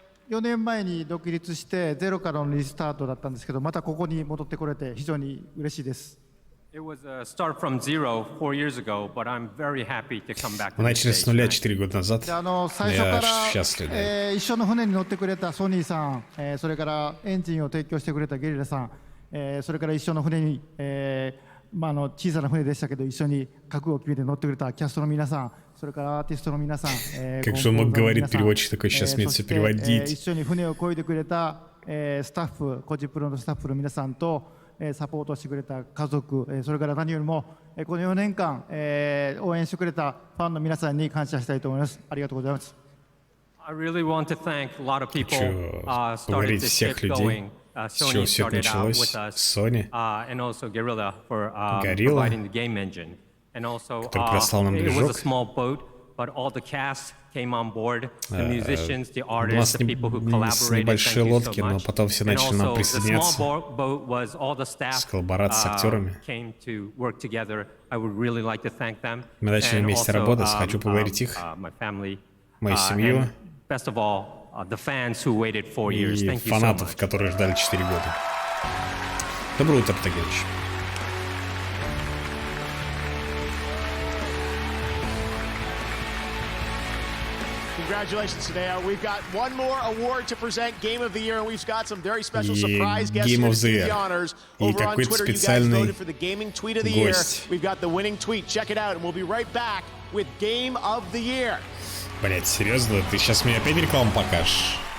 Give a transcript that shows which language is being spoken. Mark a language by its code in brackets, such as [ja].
[ja] 4年前に独立してゼロからのリスタートだったんですけど、またここに戻ってこれて非常に嬉しいです。 [en] It was a start from zero 4 years ago, but I'm very happy to come back. [ru] Мы начали с нуля 4 года назад. [ja] 最初から一緒の船に乗ってくれたソニーさん、それからエンジンを提供してくれたゲリラさん、それから一緒の船に、小さな船でしたけど一緒に覚悟を決めて乗ってくれたキャストの皆さん、それからアーティストの皆さん、 [ru] Как же он мог говорить, переводчик такой, сейчас мне все переводить. [ja] 一緒に船を漕いでくれたスタッフ、コジプロのスタッフの皆さんとサポートしてくれた家族、それから何よりもこの4年間応援してくれたファンの皆さんに感謝したいと思います。ありがとうございます。 [en] I really want to thank a lot of people started this shit going. Sony started out with us, Sony, and also Guerrilla for providing the game engine. And also, it was a small boat, but all the cast came on board, the musicians, the artists, the people who collaborated. Thank you so much. And also, the small boat was all the staff came to work together. I would really like to thank them. [ru] Мы начали вместе работать, хочу поблагодарить их, мою семью. [en] Best of all, the fans who waited 4 years. Thank you so much. [ru] Фанатов, которые ждали 4 года. Доброе утро, Птагевич. [en] Congratulations today. We've got one more award to present, Game of the Year, and we've got some very special surprise guests here to do the honors. Over on Twitter, you guys voted for the Gaming Tweet of the Year. We've got the winning tweet. Check it out, and we'll be right back with Game of the Year. [ru] Блять, серьезно? Ты сейчас мне опять рекламу покажешь?